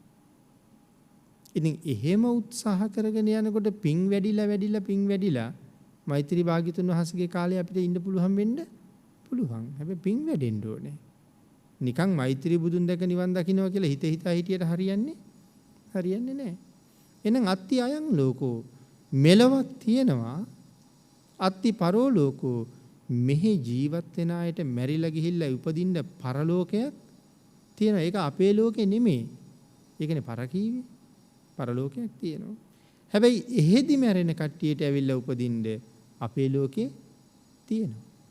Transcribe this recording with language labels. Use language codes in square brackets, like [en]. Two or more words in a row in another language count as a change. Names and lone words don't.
[si] ඉතින් එහෙම උත්සාහ කරගෙන යනකොට පින් වැඩිලා මෛත්‍රී භාග්‍යතුන් වහන්සේගේ කාලේ අපිට ඉන්න පුළුවන් වෙන්න පුළුවන්. හැබැයි පින් වැඩෙන්න ඕනේ. නිකන් මෛත්‍රී බුදුන් දැක නිවන් දකින්නවා කියලා හිතා හිටියට හරියන්නේ නැහැ. එහෙනම් [pi] අත්ති අයං ලෝකෝ [si] මෙලවක් තියෙනවා [pi] අත්ති පරෝ ලෝකෝ [si] මෙහි ජීවත් වෙන අයට මැරිලා ගිහිල්ලා උපදින්න පරලෝකයක් තියෙනවා. ඒක අපේ ලෝකේ නෙමෙයි. ඒකනේ පරකීවේ. පරලෝකයක් තියෙනවා. හැබැයි එහෙදි මැරෙන කට්ටියට ඇවිල්ලා උපදින්න අපේ ලෝකේ තියෙනවා.